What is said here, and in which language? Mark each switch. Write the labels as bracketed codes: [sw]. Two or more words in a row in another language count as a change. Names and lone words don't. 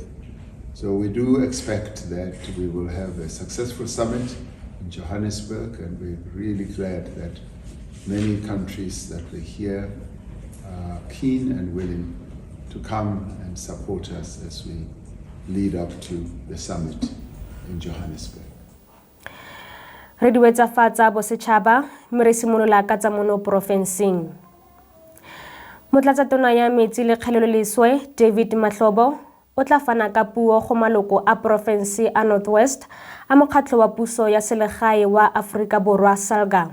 [en] So we do expect that we will have a successful summit in Johannesburg, and we're really glad that many countries that were here are keen and willing to come and support us as we lead up to the summit in Johannesburg. [tn] Re di wetsa fatsa sechaba mme re simolola ka tsa mono porofenseng. Motlatsa tona ya metsi le kgeleloleswe David Mahlobo o tla fana ka puo go maloko a porofense a Northwest a mokgatlho wa puso ya selegae wa Aforika Borwa SALGA.